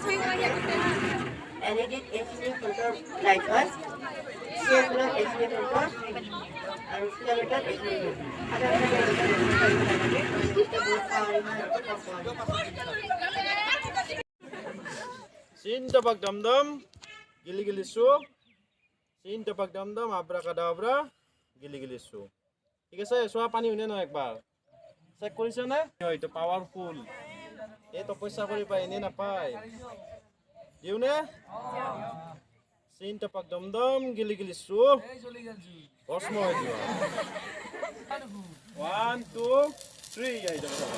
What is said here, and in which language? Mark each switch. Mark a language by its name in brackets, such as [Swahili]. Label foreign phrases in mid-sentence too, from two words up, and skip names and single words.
[Assamese] LEDত এইখিনি ভোল্টৰ লাইট হয়, CFLত এইখিনি ভোল্টৰ আৰু ফিলামেণ্টত এইখিনি ভোল্ট। Sin tapak dam-dam, gili-gili su. Sin tapak dam-dam, abracadabra, gili-gili su. ঠিক আছে, চোৱা পানী হয়নে নহয় একবাৰ চেক কৰিছে নে? এইটো পাৱাৰফুল। এই তপস্যা কৰি পায়, এনেই নাপায়। দিওঁনে? চিন টাপাক দম-দম, গিলি-গিলি চু। ভস্ম হৈ যোৱা। 1, 2, 3 আহি যাব।